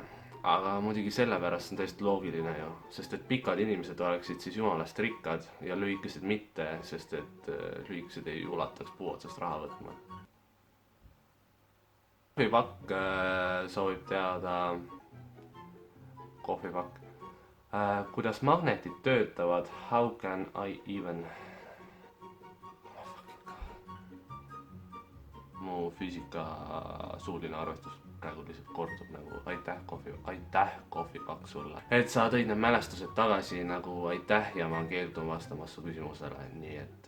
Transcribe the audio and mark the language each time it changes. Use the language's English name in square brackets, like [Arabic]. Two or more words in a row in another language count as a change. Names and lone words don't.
[Estonian] Aga muidugi sellepärast on täiesti loogiline ju, sest et pikad inimesed oleksid siis jumalast rikkad ja lühikesed mitte, sest et lühikesed ei ulataks puu otsast raha võtma. Kohvipakk soovib teada, kuidas magnetid töötavad, [English] how can I even... [Estonian] Mu füüsika suuline arvestus praegu lihtsalt kordub nagu aitäh kohvipakk sulle. Et sa tõid need mälestused tagasi nagu aitäh ja ma keeldun vastamast su küsimusele, nii et...